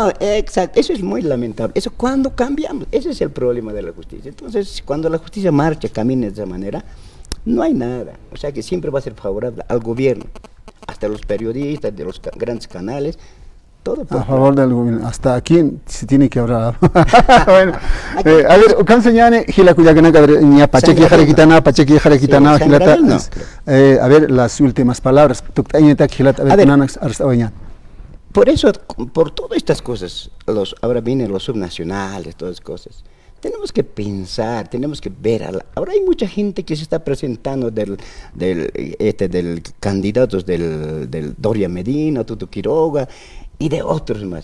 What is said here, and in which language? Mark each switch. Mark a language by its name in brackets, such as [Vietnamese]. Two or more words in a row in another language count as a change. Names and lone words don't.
[Spanish] No, exacto, eso es muy lamentable. Eso cuando cambiamos, ese es el problema de la justicia. Entonces, cuando la justicia marcha, camina de esa manera, no hay nada. O sea, que siempre va a ser favorable al gobierno, hasta los periodistas de los grandes canales. Todo a favor del gobierno, hasta aquí se tiene que hablar. Bueno, a ver, [Aymara] canseñane gila kuyagana ña pacheki jarequitana gilata. [Spanish] A ver, las últimas palabras. Por eso, por todas estas cosas, ahora vienen los subnacionales, todas esas cosas. Tenemos que pensar, tenemos que ver. Ahora hay mucha gente que se está presentando del candidatos del Doria Medina, Tuto Quiroga y de otros más.